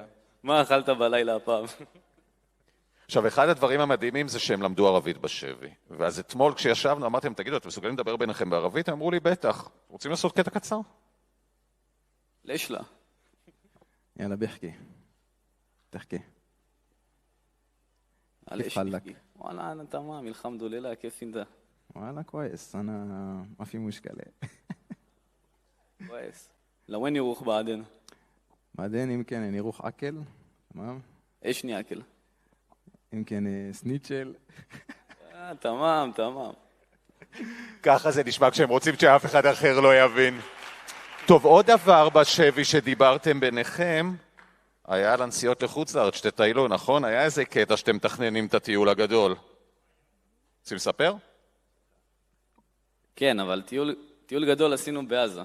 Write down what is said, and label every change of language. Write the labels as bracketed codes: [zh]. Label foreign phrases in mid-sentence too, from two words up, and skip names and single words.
[he] מה אכלת בלילה הפעם? עכשיו, אחד הדברים המדהימים זה שהם למדו ערבית בשבי. ואז אתמול כשישבנו, אמרתם, תגידו, אתם מסוגלים לדבר ביניכם בערבית? הם אמרו לי, בטח. רוצים לעשות קטע קצר? [ar] ليش لا. [he] יאללה, ביחכי. תחכי. [ar] كيف حالك؟ والله أنا تمام الحمد لله كيف أنت؟ والله كويس أنا ما في مشكلة. كويس. لوين يروح بعدين؟ بعدين يمكن نروح أكل تمام؟ إيش نأكل؟ يمكن سنيتشل. تمام تمام. [he] ככה זה נשמע כשהם רוצים שאף אחד אחר לא יבין. טוב, עוד דבר בשבי שדיברתם ביניכם, היה על הנסיעות לחוץ לארץ, שתטיילו, נכון? היה איזה קטע שאתם מתכננים את הטיול הגדול. רוצים לספר? כן, אבל טיול גדול עשינו בעזה.